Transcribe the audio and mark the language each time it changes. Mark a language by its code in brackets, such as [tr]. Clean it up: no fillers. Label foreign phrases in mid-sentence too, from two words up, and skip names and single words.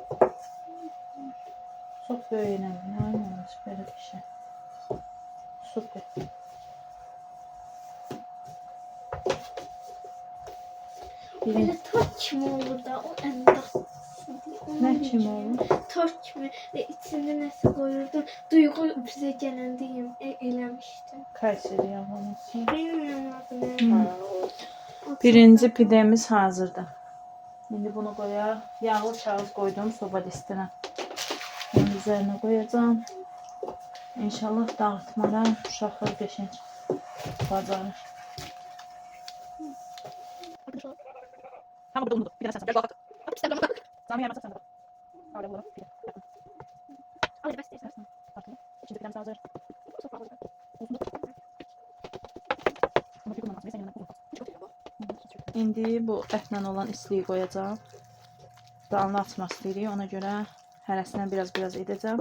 [az] Çox böyük eləməyin, aynen belə bir şey. Super. [tr] Böyle tort kimi olur da o en basit. [az] Nə kimi olur? [tr] Tort kimi ve içinde nəsə koyurdun. [az] Duygu bize gelendiyim eləmişdim. [tr] Kayseri yağlaması. Bilmiyorum adını. [az] Birinci pidemiz hazırdır. İndi bunu qoyaq. Yağlı kağız qoydum soba listinə. Onun üzərinə qoyacağım. İnşallah dağıtmaram. Uşaqlar qəşəng bacarır. [tr] Tamam, burada unuttum. [az] Bir dənə sən. Gəl bax. Sami yarmasa sən də bax. [tr] Hala bu pide. Hadi ben istersen. [az] Artıq. İkinci pidemiz hazır. [tr] Çok fazla. Olsun. Bunu bir kullanmaz. Neyse yanına kullan. Çok iyi bak. [az] İndi bu ətlə olan isliyi qoyacağım. Dalını açmaq istəyirik. Ona görə hərəsindən biraz edəcəm.